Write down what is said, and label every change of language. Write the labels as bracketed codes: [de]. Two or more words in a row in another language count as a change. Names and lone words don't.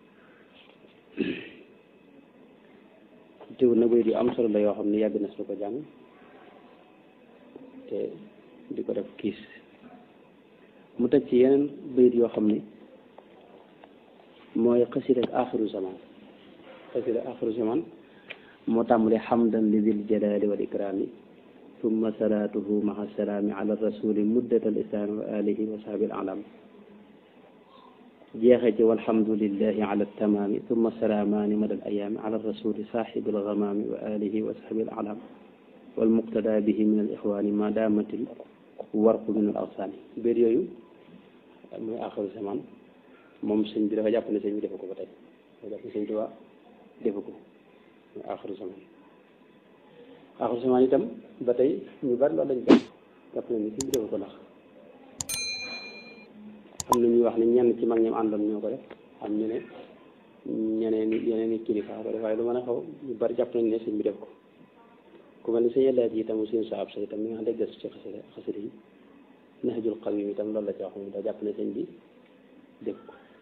[wo] teewul na bayit yu am solo la yoo xam ne yàgg na su ko jàng te di ko def kiis mu teg ci yeneen bayit yoo xam ni mooy xasida ak axiru zaman xasida axiru zaman moo tàmbale [ar] حمدا لذي الجلال والإكرام ثم صلاته مع السلام على الرسول مدة الإسلام وآله وصحبه الأعلام [wo] jeexee ci [ar] والحمد لله على التمام ثم سلامان مدى الأيام على الرسول صاحب الغمام وآله وصحبه الأعلام والمقتدى به من الإخوان ما دامت الورق من الأغصان [wo] biir yooyu muy aaxiru zaman moom sëñ bi dafa jàpp ne sëñ bi defu ko ba tey dafa jàpp ne sëñ Tuubaa defu ko muy aaxiru zaman aaxiru zaman itam ba tey ñu bari loolu lañ ko jàpp ne ni sëñ bi defu ko ndax am na ñuy wax ne ñenn ci mag ñoom àndoon ñoo ko def am ñu ne yeneen i kilifa ko def waaye lu mën a xaw ñu bari jàpp nañ ne sëñ bi def ko ku mel ni sëñ Elaaji itam suñu saab sa itam mi nga xam ne gëstu ci xasida yi Nahjul Qadim itam loolu la ci wax moom daa jàpp ne sëñ bi def ko